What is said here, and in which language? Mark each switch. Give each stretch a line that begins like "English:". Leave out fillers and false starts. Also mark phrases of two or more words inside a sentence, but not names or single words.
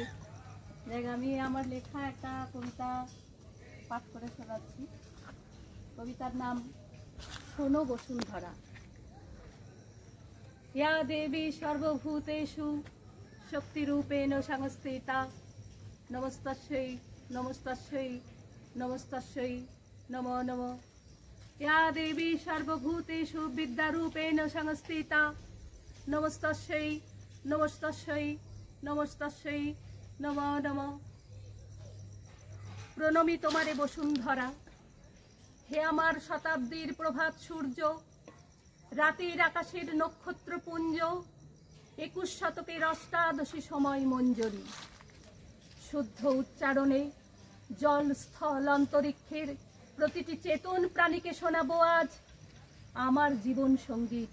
Bangla: দেখ, আমি আমার লেখা একটা কবিতা পাঠ করে শোনাচ্ছি। কবিতার নাম শোনো বসুন্ধরা।
Sanskrit: ইয়া দেবী সর্বভূতেষু শক্তিরূপেণ সংস্থিতা, নমস্তস্যৈ নমস্তস্যৈ নমস্তস্যৈ নমো নমঃ। या देवी सर्वभूतेषु विद्यारूपेण संस्थिता, नमस्तस्यै नमस्तस्यै नमस्तस्यै नमो नमः।
Bangla: প্রণমি তোমারে বসুন্ধরা, হে আমার শতাব্দীর প্রভাত সূর্য, রাতের আকাশের নক্ষত্রপুঞ্জ, 21 শতকের অষ্টাদশী সময় মঞ্জরি। শুদ্ধ উচ্চারণে জল স্থল অন্তরিক্ষের প্রতিটি চেতন প্রাণীকে শোনাবো আজ আমার জীবন সঙ্গীত।